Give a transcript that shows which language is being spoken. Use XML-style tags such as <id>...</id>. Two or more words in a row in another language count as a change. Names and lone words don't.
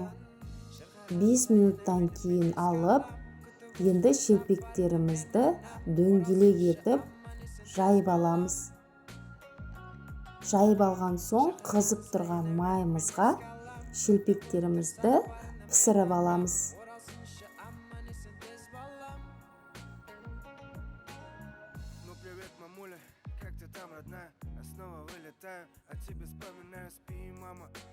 <kk>5 минуттан кейін алып, енді шелпектерімізді дөңгелек етіп жайып аламыз. Жайып алған соң қызып тұрған майымызға шелпектерімізді пісіріп аламыз.</kk> <ru>Ну привет, мамуля, как ты там, родная? Я снова вылетаю, а тебе вспоминаю, спи, мама.</ru>